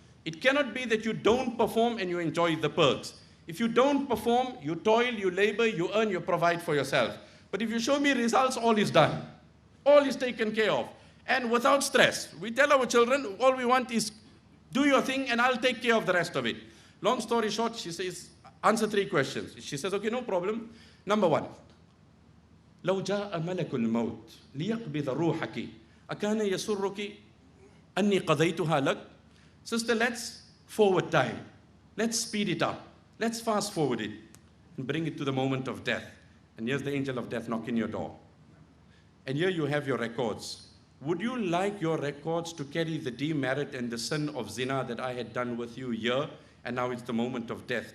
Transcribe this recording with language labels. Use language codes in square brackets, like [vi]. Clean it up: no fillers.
[en] It cannot be that you don't perform and you enjoy the perks. If you don't perform, you toil, you labor, you earn, you provide for yourself. But if you show me results, all is done. All is taken care of. And without stress. We tell our children, all we want is do your thing and I'll take care of the rest of it. Long story short, she says, answer 3 questions. She says, okay, no problem. Number 1. [ar] لو جاء ملك الموت ليقبض روحك أكان يسرك أني قضيتها لك. [en] Sister, let's forward time. Let's speed it up. Let's fast forward it and bring it to the moment of death. And here's the angel of death knocking your door. And here you have your records. Would you like your records to carry the demerit and the sin of zina that I had done with you here, and now it's the moment of death?